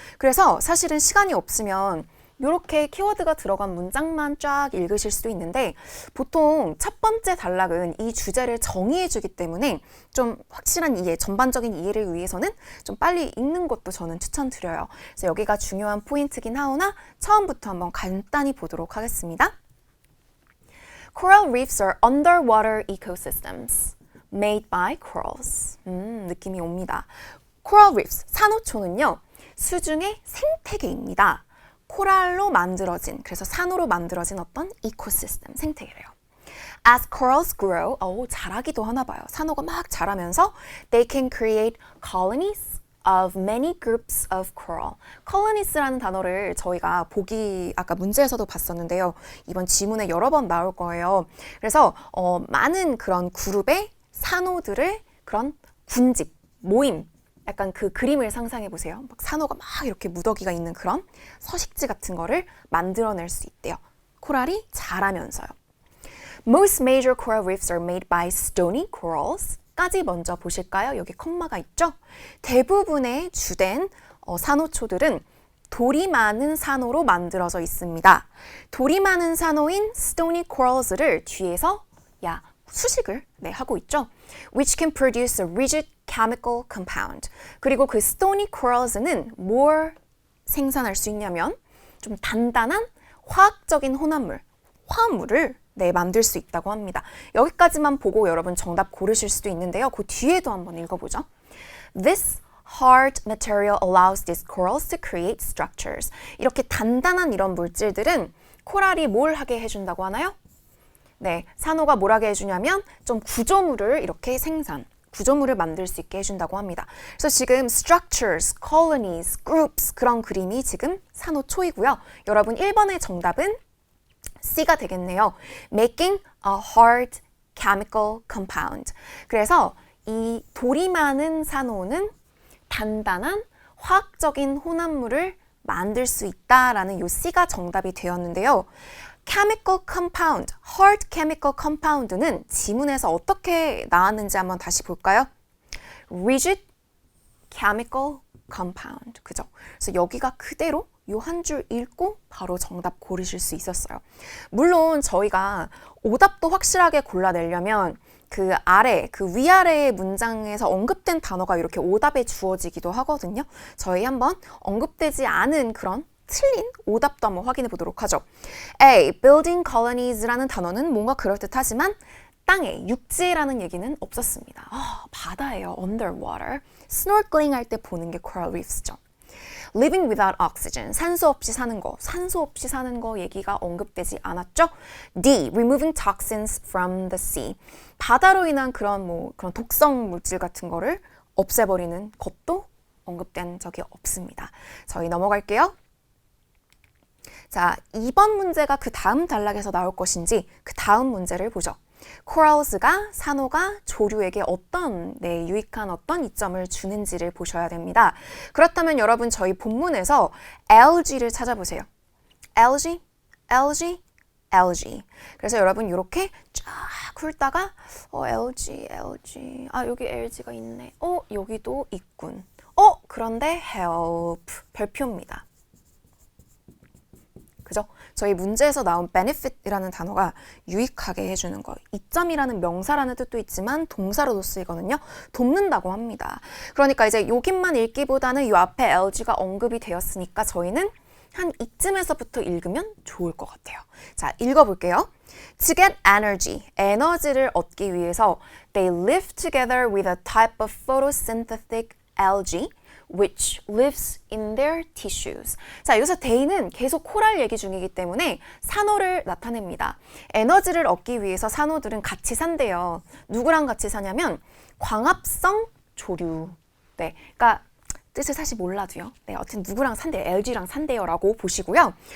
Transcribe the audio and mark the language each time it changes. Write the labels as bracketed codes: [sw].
[ko] 그래서 사실은 시간이 없으면 이렇게 키워드가 들어간 문장만 쫙 읽으실 수도 있는데 보통 첫 번째 단락은 이 주제를 정의해 주기 때문에 좀 확실한 이해, 전반적인 이해를 위해서는 좀 빨리 읽는 것도 저는 추천드려요. 그래서 여기가 중요한 포인트긴 하오나 처음부터 한번 간단히 보도록 하겠습니다. [en] Coral reefs are underwater ecosystems made by corals. [ko] 느낌이 옵니다. Coral reefs, 산호초는요, 수중의 생태계입니다. 코랄로 만들어진, 그래서 산호로 만들어진 어떤 이코시스템, 생태계래요. [en] As corals grow, [ko] 자라기도 하나 봐요. 산호가 막 자라면서 [en] they can create colonies of many groups of coral. [ko] colonies라는 단어를 저희가 아까 문제에서도 봤었는데요. 이번 지문에 여러 번 나올 거예요. 그래서 많은 그런 그룹의 산호들을 그런 군집, 모임, 약간 그 그림을 상상해 보세요. 막 산호가 막 이렇게 무더기가 있는 그런 서식지 같은 거를 만들어낼 수 있대요. 코랄이 자라면서요. [en] Most major coral reefs are made by stony corals. [ko] 까지 먼저 보실까요? 여기 컴마가 있죠? 대부분의 주된 산호초들은 돌이 많은 산호로 만들어져 있습니다. 돌이 많은 산호인 stony corals를 뒤에서 수식을 하고 있죠. [en] Which can produce a rigid chemical compound. [ko] 그리고 그 stony corals는 뭘 생산할 수 있냐면 좀 단단한 화학적인 화합물을 만들 수 있다고 합니다. 여기까지만 보고 여러분 정답 고르실 수도 있는데요. 그 뒤에도 한번 읽어보죠. [en] This hard material allows these corals to create structures. [ko] 이렇게 단단한 이런 물질들은 코랄이 뭘 하게 해준다고 하나요? 네, 산호가 뭘 하게 해주냐면 좀 구조물을 구조물을 만들 수 있게 해준다고 합니다. 그래서 지금 structures, colonies, groups 그런 그림이 지금 산호초이고요. 여러분 1번의 정답은 C가 되겠네요. [en] Making a hard chemical compound. [ko] 그래서 이 돌이 많은 산호는 단단한 화학적인 혼합물을 만들 수 있다라는 요 C가 정답이 되었는데요. [en] chemical compound, hard chemical compound [ko] 는 지문에서 어떻게 나왔는지 한번 다시 볼까요? [en] rigid chemical compound. [ko] 그죠? 그래서 여기가 그대로 요 한 줄 읽고 바로 정답 고르실 수 있었어요. 물론 저희가 오답도 확실하게 골라내려면 그 위아래의 문장에서 언급된 단어가 이렇게 오답에 주어지기도 하거든요. 저희 한번 언급되지 않은 그런 틀린 오답도 한번 확인해 보도록 하죠. A. Building colonies라는 단어는 뭔가 그럴듯하지만 땅에, 육지라는 얘기는 없었습니다. 바다예요. Underwater. Snorkeling 할 때 보는 게 coral reefs죠. [en] Living without oxygen, [ko] 산소 없이 사는 거 얘기가 언급되지 않았죠? D. [en] Removing toxins from the sea. [ko] 바다로 인한 그런 독성 물질 같은 거를 없애버리는 것도 언급된 적이 없습니다. 저희 넘어갈게요. 자, 2번 문제가 그 다음 단락에서 나올 것인지 그 다음 문제를 보죠. corals가 산호가 조류에게 어떤 유익한 어떤 이점을 주는지를 보셔야 됩니다. 그렇다면 여러분 저희 본문에서 algae를 찾아보세요. algae, algae, algae. 그래서 여러분 이렇게 쫙 훑다가 algae, algae. 여기 algae가 있네. 여기도 있군. 그런데 help 별표입니다. 그죠? 저희 문제에서 나온 benefit이라는 단어가 유익하게 해주는 거. 이점이라는 명사라는 뜻도 있지만 동사로도 쓰이거든요. 돕는다고 합니다. 그러니까 이제 여기만 읽기보다는 이 앞에 LG가 언급이 되었으니까 저희는 한 이쯤에서부터 읽으면 좋을 것 같아요. 자, 읽어볼게요. [en] To get energy, [ko] 에너지를 얻기 위해서 [en] they live together with a type of photosynthetic algae which lives in their tissues. [ko] 자, 여기서 they는 계속 코랄 얘기 중이기 때문에 산호를 나타냅니다. 에너지를 얻기 위해서 산호들은 같이 산대요. 누구랑 같이 사냐면 광합성 조류. 네, 그러니까 뜻을 사실 몰라도요. 네, 어쨌든 누구랑 산대요. algae랑 산대요 라고 보시고요.